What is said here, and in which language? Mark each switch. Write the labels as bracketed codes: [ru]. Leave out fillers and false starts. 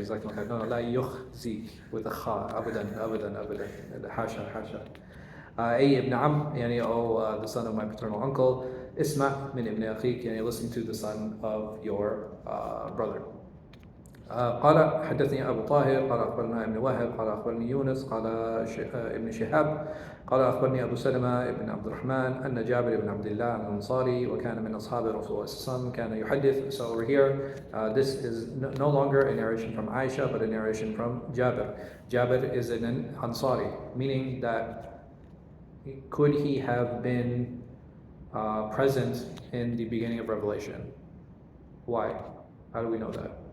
[ar] جزاك الله خير. [en] No. [ar] لا يخزيك [en] with a [ar] خاء. أبدا. حاشا. أي ابن عم يعني [en] the son of my paternal uncle. [ar] اسمع من ابن أخيك يعني [en] listen to the son of your brother. [ar] قال حدثني أبو طاهر قال أخبرنا ابن وهب قال أخبرني يونس قال ابن شهاب قال أخبرني أبو سلمة ابن عبد الرحمن أن جابر بن عبد الله الأنصاري وكان من أصحاب رسول الله صلى الله عليه وسلم كان يحدث. [en] So over here, this is no longer a narration from Aisha, but a narration from Jabir. Jabir is an Ansari, meaning that could he have been present in the beginning of Revelation? Why? How do we know that?